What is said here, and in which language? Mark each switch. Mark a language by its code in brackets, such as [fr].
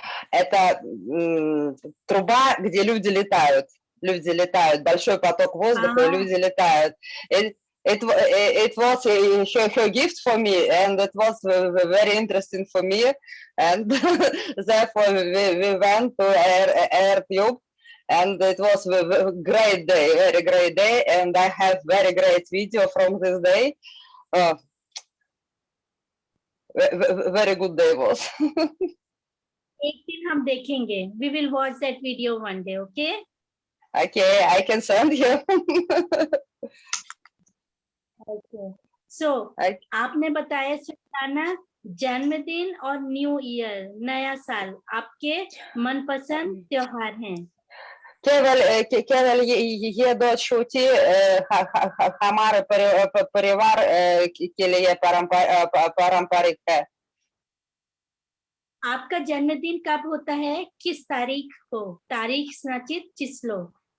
[ru] Это труба, где люди летают. люди летают, большой поток воздуха, и люди летают. [en] It was her gift for me, and it was very interesting for me, and therefore we went to AirTube, and it was a great day, very great day, and I have very great video from this day. Very good day was. [hi] एक दिन हम देखेंगे. [en] We will watch that video one day, okay? Okay, I can send you. Okay. [hi] So, आपने बताया सुल्ताना जन्मदिन और new year नया साल आपके मनपसंद त्योहार हैं. केवल ये दो छुट्टी हमारे परिवार के लिए पारंपरिक है. आपका जन्मदिन कब होता है? किस तारीख को? [ru] तारीख значит число.